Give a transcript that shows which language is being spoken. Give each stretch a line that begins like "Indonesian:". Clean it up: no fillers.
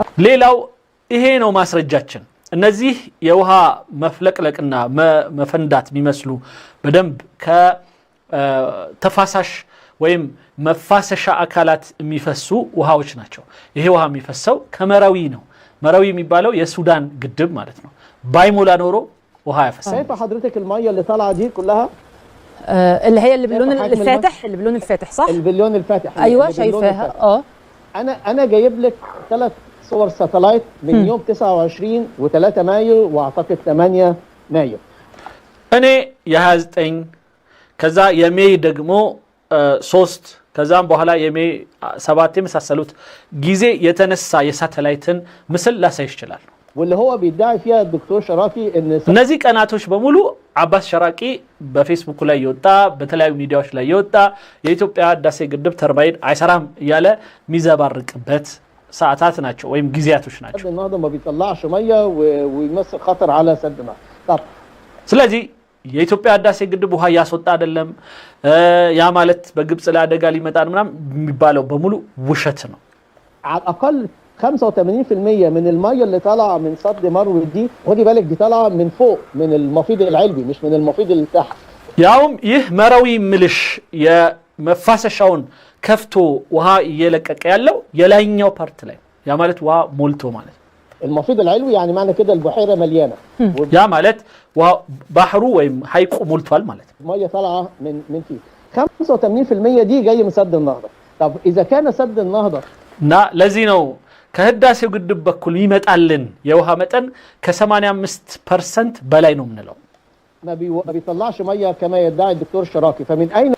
Amharic: ሌላው ይሄ ነው ማስረጃችን። እነዚህ የውሃ መፍለቅለቅና መፈንዳት የሚመስሉ በደንብ ከተፋሳሽ ወይም መፋሰሻ አካላት የሚፈሱ ውሃዎች ናቸው። ይሄ ውሃ የሚፈሰው ከመራዊ ነው። መራዊ የሚባለው የሱዳን ግድብ ማለት ነው። ባይሞላ ኖሮ ውሃ ያፈሳል።
Arabic: شايفه حضرتك الميه اللي طالعه دي كلها اللي هي اللي باللون الفاتح، اللي باللون الفاتح صح؟ البليون الفاتح ايوه شايفاها. انا جايب لك 3 صور ساتلايت من يوم 29 و3 مايو واعتقد 8 مايو.
Amharic: እኔ የ29 ከዛ የሜይ ደግሞ 3 ከዛም በኋላ የሜይ 7 የመሳሰሉት ጊዜ የተነሳ የሳተላይትን ምስል ላሳይ ይችላል።
Arabic: واللي هو بيدعي فيها الدكتور شراقي ان
Amharic: እነዚህ ቀናቶች በሙሉ አባስ ሸራቂ በፌስቡክ ላይ ይወጣ በተለያዩ ሚዲያዎች ላይ ይወጣ የኢትዮጵያ ህዳሴ ግድብ ተርባይን አይሰራም ያለ ሚዘባርቅበት ሰዓታት ናቸው ወይም ጊዜያቶች ናቸው።
Arabic: سد النهضه ما بيطلعش ميه ويمثل خطر على سد النهضه. طب
Amharic: ስለዚህ የኢትዮጵያ ህዳሴ ግድብ ውሃ ያስወጣ አይደለም ያ ማለት በግብጽ ላይ አደጋ ሊመጣ ምናምን የሚባለው በሙሉ ውሸት ነው።
Arabic: على الاقل 85% من الميه اللي طالعه من سد مروي دي خدي بالك دي طالعه من فوق من المفيد العلوي مش من المفيد اللي تحت.
Amharic: ያውም ይህ መራዊ ምልሽ የመፋሰሻውን ከፍቶ ውሃ እየለቀቀ ያለው የላይኛው ፓርት ላይ ያ ማለት ውሃ ሞልቶ ማለት
Arabic: المفيض العلوي يعني معنى كده البحيره مليانه
Amharic: ያ ማለት ውሃ ባህሩ ወይም ሐይቁ ሞልቷል ማለት
Arabic: الميه طالعه من فيه 85% دي جايه من سد النهضه طب اذا كان سد النهضه
Amharic: እና ለዚህ ነው ከህዳሴው ግድብ በኩል ይመጣልን የውሃ መጠን ከ85% በላይ ነው ምንለው
Arabic: ما بيطلعش ميه كما يدعي الدكتور شراقي فمن اين